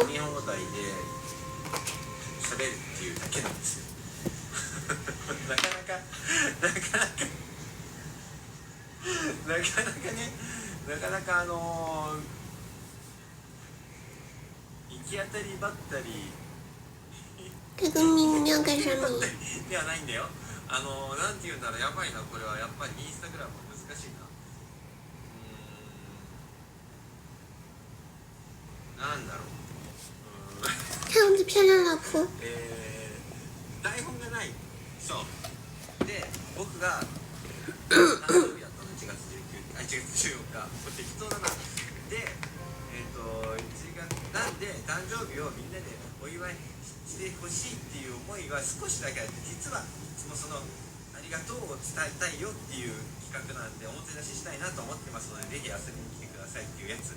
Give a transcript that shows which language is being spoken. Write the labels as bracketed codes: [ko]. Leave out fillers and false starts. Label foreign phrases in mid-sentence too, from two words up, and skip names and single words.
[ja] 日本語で喋るっていうだけなんですよ。なかなかね、行き当たりばったり。 [zh] 这个你要干什么？ [ja] ではないんだよ。なんて言うんだろう、やばいな、これはやっぱりインスタグラム難しいな。なんだろう。 [zh] 看我的漂亮老婆。 [ja] 台本がない。そう。で、僕が誕生日やったの1月14日。これ適当だな。で、1月なんで誕生日をみんなでお祝いしてほしいっていう思いは少しだけあって、実はいつもそのありがとうを伝えたいよっていう企画なんでおもてなししたいなと思ってますので、ぜひ遊びに来てくださいっていうやつ。